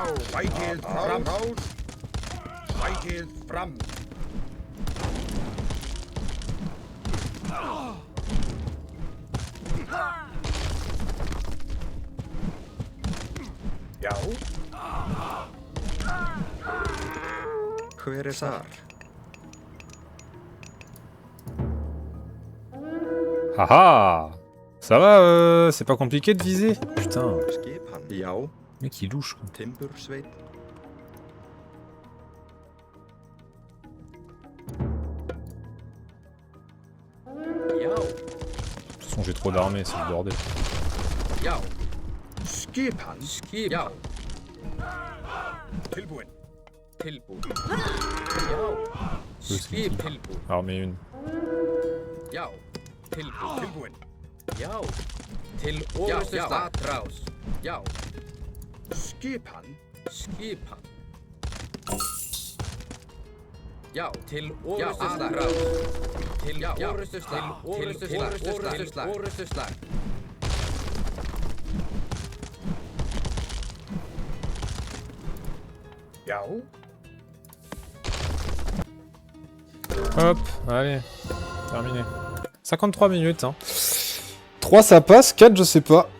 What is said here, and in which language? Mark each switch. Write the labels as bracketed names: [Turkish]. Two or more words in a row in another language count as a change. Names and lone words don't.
[Icelandic] Sækið fram. Sækið fram. Já. Hver þar? Haha. [French] Ça va, c'est pas compliqué de viser? Putain, [Icelandic] Skipan. Já. [French] mec il louche quoi. [Icelandic] Timbursveit. Já. [French] De toute façon j'ai trop d'armées, c'est le bordel. [Icelandic] Já. Skipan. Skip. Já. Tilbúin. Tilbúin. Já. Skip. Tilbúin. [French] Armée 1. [Icelandic] Já. Tilbúin. Tilbúin. Já. Til orustuslag. Atrás. Já. Skipan. Skipan. Já. Til orustuslag. Til orustuslag. Til orustuslag. Orustuslag. Já. [French] Hop, allez, terminé. 53 minutes, hein. 3 ça passe, 4 je sais pas.